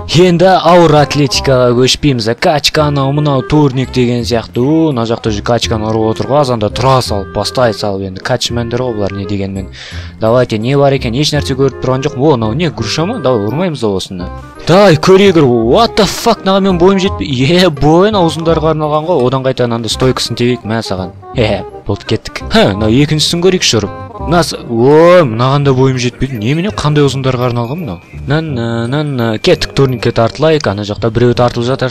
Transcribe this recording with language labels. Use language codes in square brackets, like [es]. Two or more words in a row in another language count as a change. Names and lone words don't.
[kk] Енді ауыр атлетикаға көшпейміз. Качка анау мынау турник деген сияқты. Мына жақта уже качканы ұрып отыр ғой, азанда тұра салып, бастай салып енді качмендер ғой бұлар не дегенмен. Давайте не бар екен, еш нәрсе көріп тұрған жоқ. О, анау не груша ма? Давай ұрмаймыз осыны. Дай көрегір. [en] What the fuck, [kk] наға мен бойым жетпей. Бойын аузындарға арналған ғой. Одан қайта анандай стойкасын тебейік мә саған. Болды кеттік. Мынау екіншісін көрейікші ұрып. Ой, мынағанда бойым жетпейді. Немене қандай ұзындарға арналған мынау? Кеттік, турникке тартылайық. Ана жақта біреу тартылып жатыр.